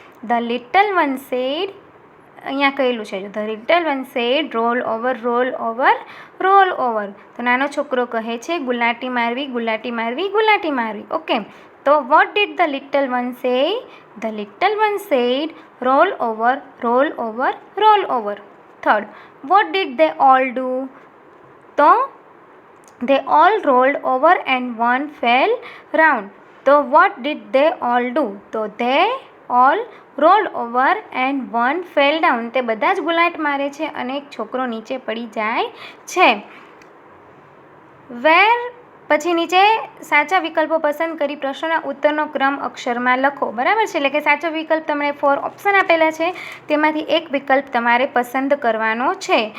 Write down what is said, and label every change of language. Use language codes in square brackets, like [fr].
[en] the little one said, [gu] અહીંયા કહેલું છે [en] The little one said roll over roll over roll over. [gu] તો નાનો છોકરો કહે છે ગુલાટી મારવી ગુલાટી મારવી ગુલાટી મારવી. [en] Okay, તો what did the little one say? The little one said roll over roll over roll over. Third, what did they all do? તો they all rolled over and one fell round. તો what did they all do? તો they all rolled over and one fell down. [gu] તે બધા જ ગુલાટ મારે છે અને એક છોકરો નીચે પડી જાય છે. વેર પછી નીચે સાચા વિકલ્પો પસંદ કરી પ્રશ્નોના ઉત્તરનો ક્રમ અક્ષરમાં લખો. બરાબર છે? એટલે કે સાચો વિકલ્પ તમને 4 ઓપ્શન આપેલા છે, તેમાંથી એક વિકલ્પ તમારે પસંદ કરવાનો છે.